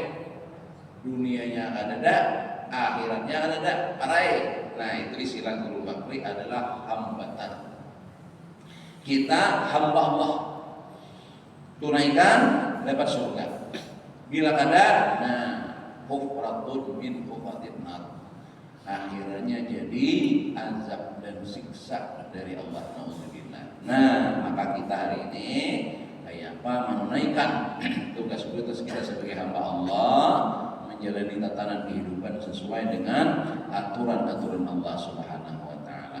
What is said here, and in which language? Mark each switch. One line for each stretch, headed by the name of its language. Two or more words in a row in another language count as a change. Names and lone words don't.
Banjar: Dunianya ada, akhiratnya ada, parai.
Indonesian: Nah itu istilah guru bakri adalah hambatan. Kita hamba Allah, tunaikan dapat surga.
Banjar: Bila kada, nah
Arabic: hufratun min hufatin nar.
Indonesian: Akhirnya jadi azab dan siksa dari Allah. Alhamdulillah. Nah maka kita hari ini kayak apa menunaikan tugas-tugas kita sebagai hamba Allah, menjalani tatanan kehidupan sesuai dengan aturan-aturan Allah
Arabic: Subhanahu wa taala.